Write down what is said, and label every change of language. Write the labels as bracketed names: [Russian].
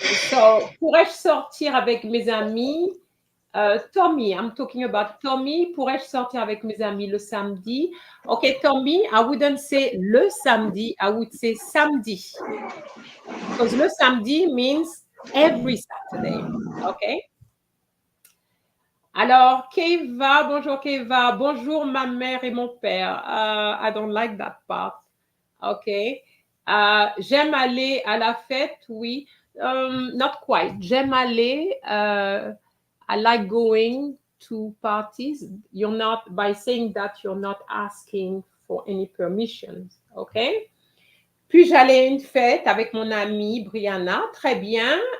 [French] So, pourrais-je sortir avec mes amis? [English] Tommy, I'm talking about Tommy. [French] Pourrais-je sortir avec mes amis le samedi? [English] Okay, Tommy, I wouldn't say le samedi, I would say samedi. Because le samedi means every Saturday. [French] Okay? Alors, Keva, bonjour Keva. Bonjour ma mère et mon père. [English] I don't like that part. [French] Okay. J'aime aller à la fête, oui. [English] Not quite. [French] J'aime aller. [English] I like going to parties. You're not, by saying that, you're not asking for any permissions. Okay. [French] Puis-je aller à une fête avec mon amie Brianna? Très bien.